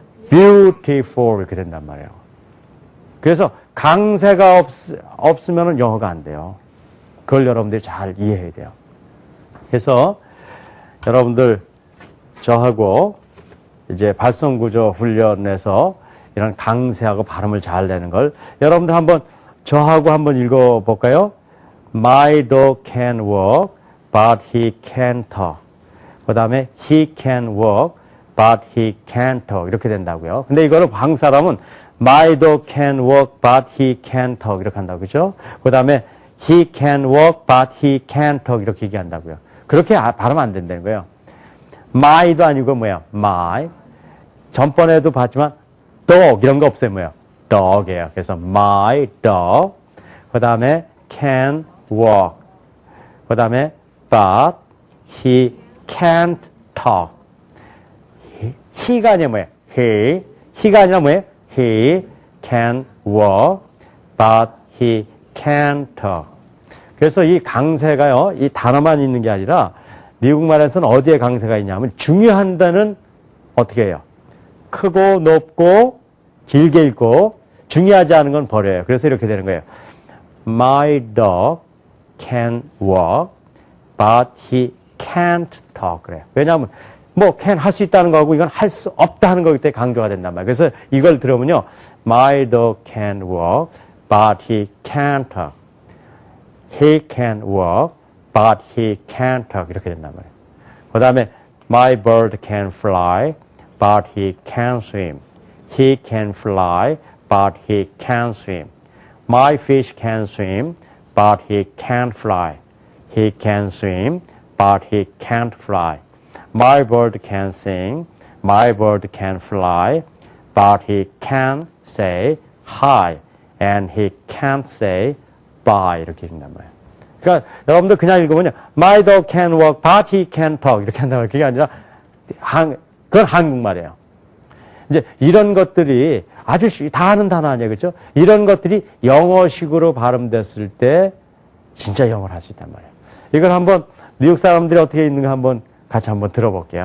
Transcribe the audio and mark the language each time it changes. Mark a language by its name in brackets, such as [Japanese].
[Korean] beautiful 이렇게 된단 말이에요. 그래서 강세가 없으면 영어가 안 돼요. 그걸 여러분들이 잘 이해해야 돼요. 그래서 여러분들 저하고 이제 발성구조 훈련에서 이런 강세하고 발음을 잘 내는 걸 여러분들 한번 저하고 한번 읽어볼까요? [English] My dog can walk, but he can't talk. [Korean] 그 다음에 [English] he can walk, but he can't talk. [Korean] 이렇게 된다고요. 근데 이거를 한국 사람은 [English] My dog can walk, but he can't talk. [Korean] 이렇게 한다고, 그죠? 그 다음에 [English] he can walk, but he can't talk. [Korean] 이렇게 얘기한다고요. 그렇게 발음 안 된다는 거예요. my도 아니고 뭐야? my. 전번에도 봤지만 dog 이런 거 없어요. 뭐야? dog이에요. 그래서 my dog. 그 다음에 [English] can walk. [Korean] 그 다음에 [English] but he can't talk. [Korean] he가 아니라 뭐예요? he가 아니라 뭐예요? [English] he can walk, but he can't talk. [Korean] 그래서 이 강세가요, 이 단어만 있는 게 아니라 미국말에서는 어디에 강세가 있냐면 중요한 단어는 어떻게 해요? 크고 높고 길게 읽고 중요하지 않은 건 버려요. 그래서 이렇게 되는 거예요. [English] My dog can walk, but he can't talk. [Korean] 그래요. 왜냐하면 뭐 can 할 수 있다는 거하고 이건 할 수 없다는 거기 때문에 강조가 된단 말이에요. 그래서 이걸 들으면요. [English] My dog can walk, but he can't talk. He can walk, but he can't talk. [Korean] 이렇게 된단 말이에요. [English] 그 다음에 My bird can fly, but he can't swim. He can fly, but he can't swim. My fish can swim, but he can't fly. He can swim, but he can't fly. My bird can sing, my bird can fly, but he can't say hi, and he can't say bye. [Korean] 이렇게 읽는단 말이에요. 그러니까 여러분들 그냥 읽으면 [English] My dog can walk, but he can't talk. [Korean] 이렇게 한단 말이에요. 그게 아니라 그건 한국말이에요. 이제 이런 것들이 아주 다 아는 단어 아니에요. 그렇죠? 이런 것들이 영어식으로 발음됐을 때 진짜 영어를 할 수 있단 말이에요. 이걸 한번 미국 사람들이 어떻게 읽는가 한번 같이 한번 들어볼게요.